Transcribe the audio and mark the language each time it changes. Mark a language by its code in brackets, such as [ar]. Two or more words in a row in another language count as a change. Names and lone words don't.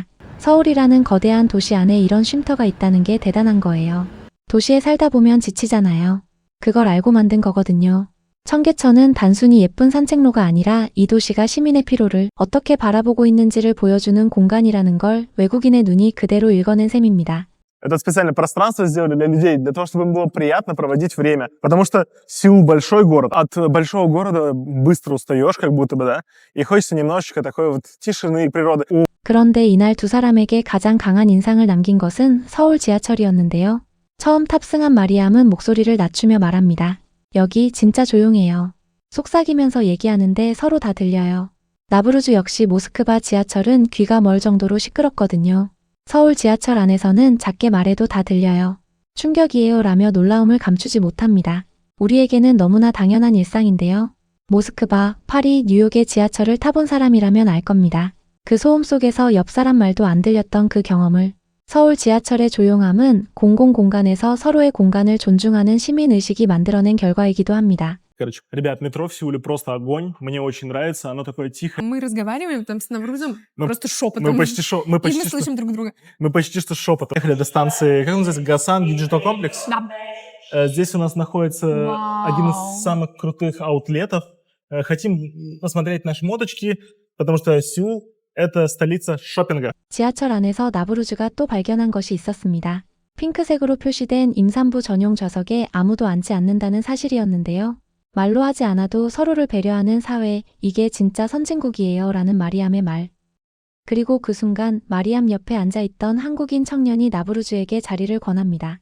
[ko] 서울이라는 거대한 도시 안에 이런 쉼터가 있다는 게 대단한 거예요. 도시에 살다 보면 지치잖아요. 그걸 알고 만든 거거든요. 청계천은 단순히 예쁜 산책로가 아니라 이 도시가 시민의 피로를 어떻게 바라보고 있는지를 보여주는 공간이라는 걸 외국인의 눈이 그대로 읽어낸 셈입니다. [ru] Это специальное пространство сделали для людей, для того, чтобы им было приятно проводить время. Потому что Сеул большой город. От большого города быстро устаешь, как будто бы, да? И хочется немножечко такой вот тишины и природы. [ko] 그런데 이날 두 사람에게 가장 강한 인상을 남긴 것은 서울 지하철이었는데요. 처음 탑승한 마리암은 목소리를 낮추며 말합니다. 여기 진짜 조용해요. 속삭이면서 얘기하는데 서로 다 들려요. 나브루즈 역시 모스크바 지하철은 귀가 멀 정도로 시끄럽거든요. 서울 지하철 안에서는 작게 말해도 다 들려요. 충격이에요 라며 놀라움을 감추지 못합니다. 우리에게는 너무나 당연한 일상인데요. 모스크바, 파리, 뉴욕의 지하철을 타본 사람이라면 알 겁니다. 그 소음 속에서 옆 사람 말도 안 들렸던 그 경험을. 서울 지하철의 조용함은 공공공간에서 서로의 공간을 존중하는 시민의식이 만들어낸 결과이기도 합니다. [ru] Короче, ребят, метро в Сеуле просто огонь. Мне очень нравится. Оно такое тихое. Мы разговариваем там с Наврузом Мы- просто шепотом. Мы почти, мы И почти, мы слышим друг друга. мы почти что шепотом. Ехали до станции, как называется, Гасан Digital Complex. Да. Здесь у нас находится Вау. один из самых крутых аутлетов. Хотим посмотреть наши модочки, потому что Сеул — это столица шопинга. [ko] 지하철 안에서 나브루즈가 또 발견한 것이 있었습니다. 핑크색으로 표시된 임산부 전용 좌석에 아무도 앉지 않는다는 사실이었는데요. 말로 하지 않아도 서로를 배려하는 사회, 이게 진짜 선진국이에요 라는 마리암의 말. 그리고 그 순간 마리암 옆에 앉아있던 한국인 청년이 나브루즈에게 자리를 권합니다.